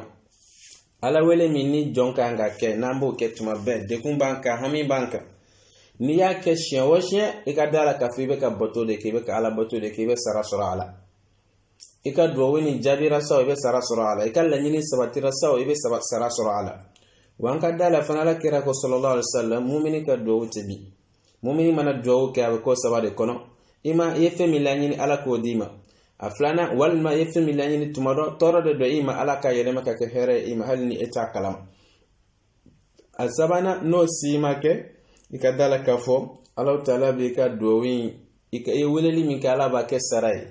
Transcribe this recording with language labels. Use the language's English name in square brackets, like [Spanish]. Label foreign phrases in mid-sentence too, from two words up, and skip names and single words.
[Bambara] Ala wele min ni jɔn kan ka kɛ, n'an b'o kɛ tuma bɛɛ, dekun b'an kan, hami b'an kan. N'i y'a kɛ siɲɛ o siɲɛ, i ka da la k'a fɔ i bɛ ka bato de kɛ, i bɛ ka ala bato de kɛ, i bɛ sara sɔrɔ a la. I ka duwawu ni jaabira saw, i bɛ sara sɔrɔ a la. I ka laɲini sabatira saw, i bɛ sara sɔrɔ a la. Wa an ka da la fana ala kira ko [Arabic] sallallahu alaihi wasallam, [Bambara] mumini ka duwawu tɛ bi. Mumini mana duwawu kɛ a bɛ ko saba de kɔnɔ. I ye fɛn min laɲini ala k'o d'i ma. A filanan walima i ye fɛn min laɲini tuma dɔ tɔɔrɔ de don i ma, ala ka yɛlɛma ka kɛ hɛrɛ ye i ma hali ni e t'a kalama. A sabanan n'o si ma kɛ, i ka da la k'a fɔ alaw taala b'i ka duwawu in, i ye weleli min kɛ ala b'a kɛ sara ye.